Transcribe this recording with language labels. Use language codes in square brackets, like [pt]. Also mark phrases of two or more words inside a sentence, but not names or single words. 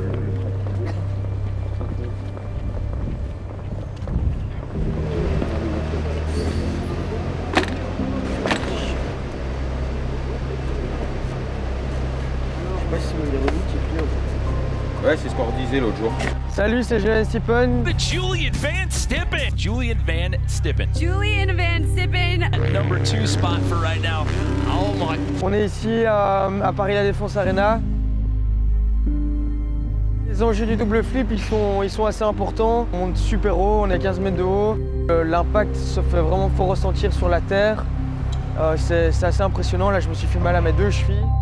[fr] Ouais, c'est ce qu'on redisait l'autre jour. Salut, c'est Julian Stippen. Julian Van Stippen. Julian Van Stippen. Julian Van Stippen. [en] Number 2 spot for right now. Oh my. [fr] On est ici à Paris La Défense Arena. Les enjeux du double flip, ils sont assez importants. On monte super haut, on est à 15 mètres de haut. L'impact se fait vraiment fort ressentir sur la terre. C'est assez impressionnant. Là, je me suis fait mal à mes 2 chevilles.